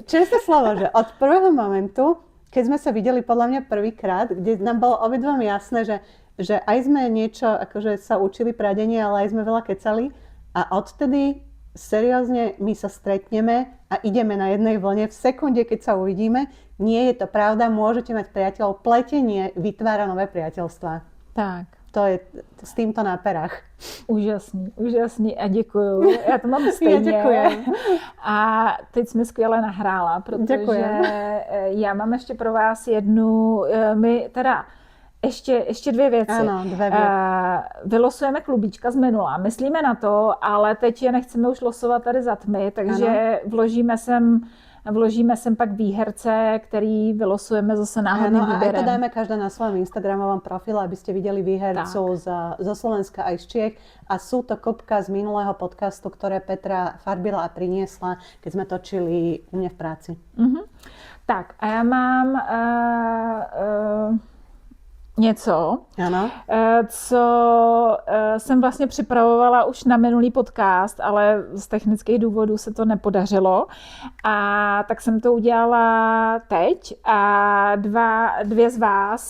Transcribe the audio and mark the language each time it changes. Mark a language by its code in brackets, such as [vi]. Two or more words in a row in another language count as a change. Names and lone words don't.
[sk] Česté slovo, že od prvého momentu, keď sme sa videli podľa mňa prvýkrát, kde nám bolo obidvom jasné, že aj sme niečo akože sa učili pradenie, ale aj sme veľa kecali a odtedy seriózne my sa stretneme a ideme na jednej vlne v sekunde, keď sa uvidíme. Nie je to pravda, môžete mať priateľov. Pletenie vytvára nové priateľstvá. Tak. To je s týmto na perách. [cs] Úžasný a děkuju. Já to mám stejně. Já děkuji. A teď jsme skvěle nahrála, protože já mám ještě pro vás jednu, my teda ještě 2 věci. Ano, 2 věci. Vylosujeme klubíčka z minula, myslíme na to, ale teď je nechceme už losovat tady za tmy, takže vložíme sem pak výherce, který vylosujeme zase náhodným výběrem. Ano, [sk] a aj to dáme každá na svojom Instagramovom profile, aby ste videli výhercov zo Slovenska aj z Čiech. A sú to kopka z minulého podcastu, ktoré Petra farbila a priniesla, keď sme točili u mňa v práci. [cs] Tak a já mám něco, co jsem vlastně připravovala už na minulý podcast, ale z technických důvodů se to nepodařilo. A tak jsem to udělala teď a dvě z vás.